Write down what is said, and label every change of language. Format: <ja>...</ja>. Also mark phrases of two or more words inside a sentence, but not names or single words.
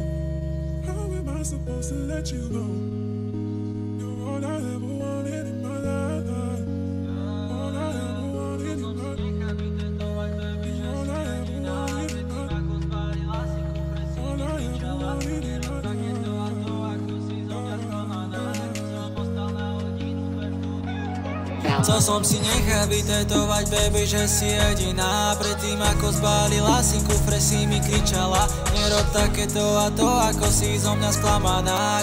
<en>How am I supposed to let you go? You're all I ever wanted in my life. All I ever wanted in my life. All I ever wanted in my life. All I ever wanted in my life.</en> <sk>Chcel som si nechať vytetovať, baby, že si jediná. Predtým ako zbalila si kufre, si mi kričala: nerob takéto a to, ako si zo mňa sklamaná.</sk>